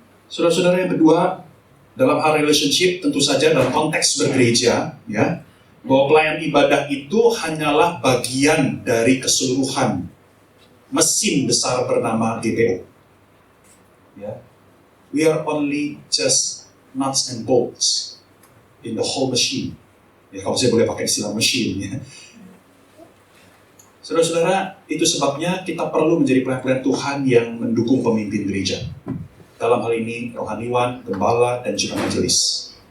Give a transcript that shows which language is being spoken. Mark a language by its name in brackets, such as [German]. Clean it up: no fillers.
[Indonesian] Saudara-saudara yang kedua, dalam hal relationship, tentu saja dalam konteks bergereja, ya, bahwa pelayan ibadah itu hanyalah bagian dari keseluruhan mesin besar bernama GPO. Ya. [English] We are only just nuts and bolts in the whole machine. [Indonesian] Ya, kalau saya boleh pakai istilah machine, ya. Saudara-saudara, itu sebabnya kita perlu menjadi pelayan-pelayan Tuhan yang mendukung pemimpin gereja. Dalam hal ini, rohaniwan, gembala, dan juga majelis.